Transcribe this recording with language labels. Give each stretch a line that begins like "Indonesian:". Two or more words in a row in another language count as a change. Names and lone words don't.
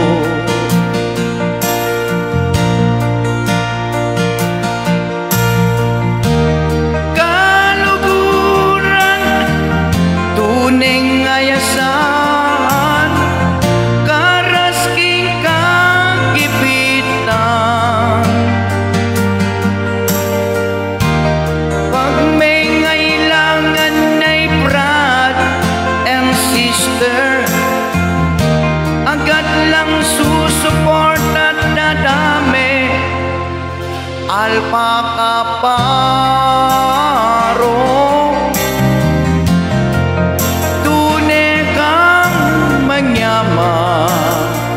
Pampanga: Kaluguran, tunay ngayasan, karasking kagipitan. Pag may ngailangan ay
English: brad and sister,
Pampanga: agad lang susuport at dadami. Alpa Kaparo, tunay kang manyaman.